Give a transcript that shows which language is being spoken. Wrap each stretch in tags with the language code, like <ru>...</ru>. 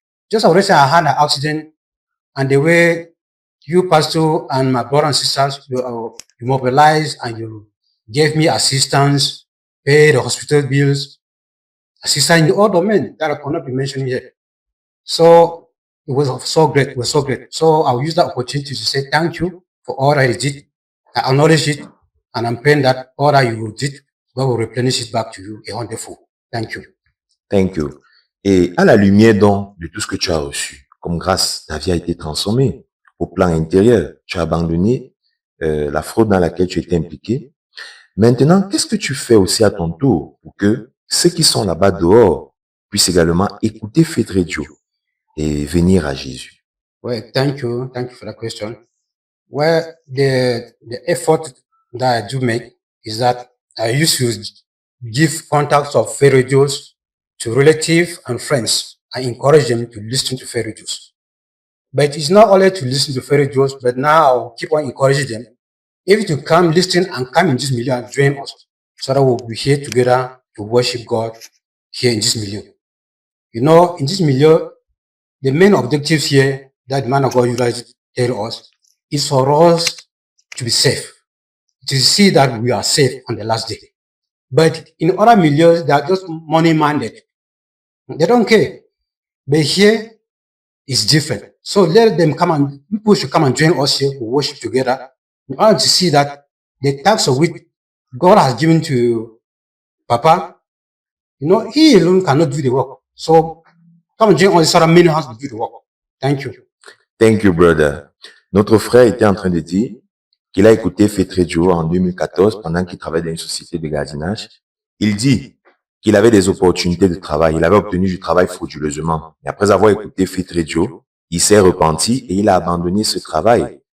<en>Just already I had an accident and the way you, pastor, and my brothers and sisters, you mobilized and you gave me assistance, paid the hospital bills, assistance in all domains that I cannot be mentioned here. So it was so great. It was so great. So I'll use that opportunity to say thank you for all that you did. I acknowledge it, and I'm praying that all that you did, God will replenish it back to you a hundredfold. Thank you. Thank you.</en> <fr>Et à la lumière donc de tout ce que tu as reçu, comme grâce, ta vie a été transformée au plan intérieur. Tu as abandonné la fraude dans laquelle tu étais impliqué. Maintenant, qu'est-ce que tu fais aussi à ton tour pour que ceux qui sont là-bas dehors puissent également écouter Faith Radio et venir à Jésus?</fr> <en>Well, thank you. Thank you for the question. Well, the effort that I do make is that I used to give contacts of Faith radios to relatives and friends. I encourage them to listen to Faith radios. But it's not only to listen to Faith radios, but now I'll keep on encouraging them. If you come listen and come in this milieu and join us, so that we'll be here together to worship God here in this milieu. You know, in this milieu, the main objectives here that the man of God usually tell us is for us to be safe, to see that we are safe on the last day. But in other milieux, they are just money-minded. They don't care. But here, it's different. So let them come and, people should come and join us here, we worship together, in order to see that the tax of which God has given to Papa he alone cannot do the work. So come and join us, many hands to do the work. Thank you. Thank you, brother.</en> <fr>Notre frère était en train de dire qu'il a écouté Faith Radio en 2014 pendant qu'il travaillait dans une société de gardiennage. Il dit qu'il avait des opportunités de travail. Il avait obtenu du travail frauduleusement. Et après avoir écouté Faith Radio, il s'est repenti et il a abandonné ce travail.</fr>